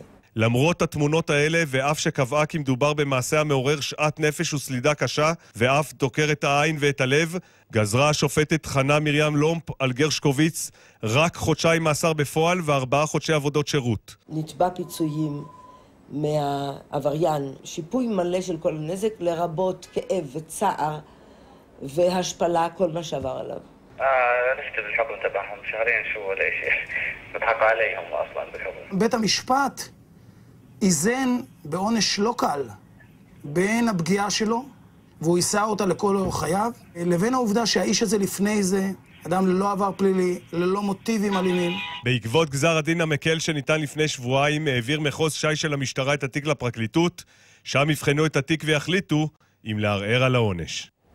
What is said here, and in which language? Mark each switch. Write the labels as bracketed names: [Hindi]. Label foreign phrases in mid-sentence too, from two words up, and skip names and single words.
[Hebrew] למרות התמונות האלה, ואף שקבעה כי מדובר במעשה המעורר שאט נפש וסלידה קשה, ואף דוקר את העין ואת הלב, גזרה השופטת חנה מרים לומפ על גרשקוביץ רק 2 חודשי מאסר בפועל ו4 חודשי עבודות שירות. נתבע פיצויים מהעבריין, שיפוי מלא של כל הנזק, לרבות כאב וצער והשפלה, כל מה שעבר עליו. [Arabic] عرفت بالحكم تبعهم شهرين شو ولا شيء بضحك عليهم اصلا بالحكم. [Hebrew] בית המשפט איזן בעונש לא קל בין הפגיעה שלו, והוא יישא אותה לכל אורך חייו, לבין העובדה שהאיש הזה לפני זה אדם ללא עבר פלילי, ללא מוטיבים אלימים. בעקבות גזר הדין המקל שניתן לפני שבועיים, העביר מחוז ש"י של המשטרה את התיק לפרקליטות, שם יבחנו את התיק ויחליטו אם לערער על העונש.